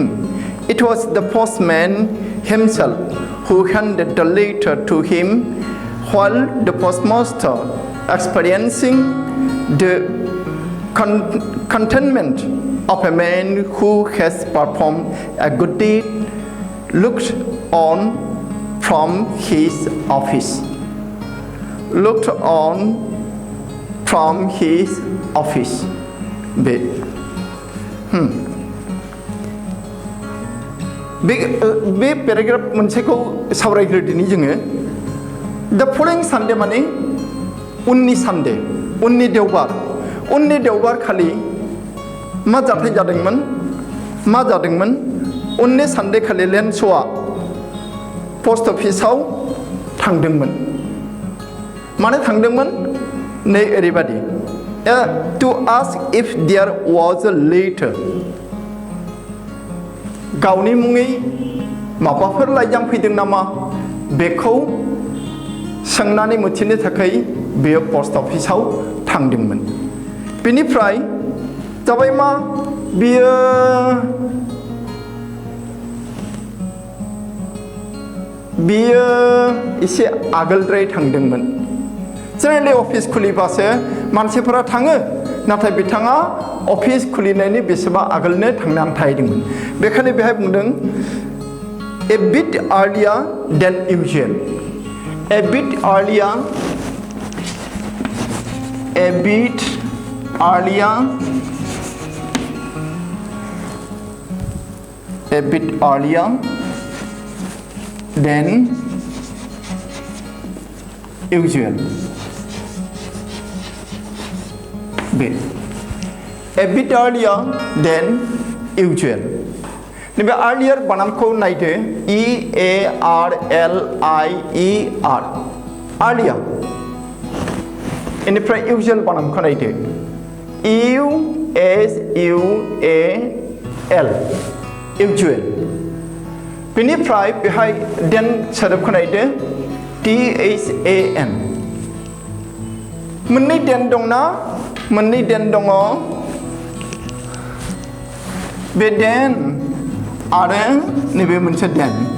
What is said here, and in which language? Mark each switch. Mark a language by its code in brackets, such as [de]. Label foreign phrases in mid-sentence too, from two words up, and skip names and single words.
[en] It was the postman himself who handed the letter to him while the postmaster, experiencing the contentment of a man who has performed a good deed, looked on from his office. [brx] बे पेराग्राफ मोनसेखौ सावरायग्रोदिनि जोङो [en] The following Sunday [brx] माने उननि सानडे उननि देवबार खालि मा जाथाय जादोंमोन उननि सानडे खालि लेन्सआ पोस्ट अफिसाव थांदोंमोन माने थांदोंमोन नै ओरैबादि [en] to ask if there was a letter [brx] गावनि मुङै माबाफोर लाइजाम फैदों नामा बेखौ सोंनानै मिथिनो थाखाय बेयो पोस्ट अफिसाव थांदोंमोन बेनिफ्राय जाबाय मा बियो एसे आगोलद्राय थांदोंमोन जेनेरेलि अफिस खुलिबासो मानसिफोरा थाङो नाथाय बिथाङा अफिस खुलिनायनि बेसेबा आगोलनो थांनानै थाहैदोंमन बेखायनो बेहाय बुंदों [en] a bit earlier than usual a bit earlier than usual a bit earlier than usual नैबे earlier [brx] बानामखौ नायदो [en] EARLIER earlier [brx] इनिफ्राय usual बानामखौ नायदो [en] USUAL usual [brx] बेनिफ्राय बेहाय then सोदोबखौ नायदो THAN मोननै den दंना मोननै den दङ बे den आरो नैबे मोनसे den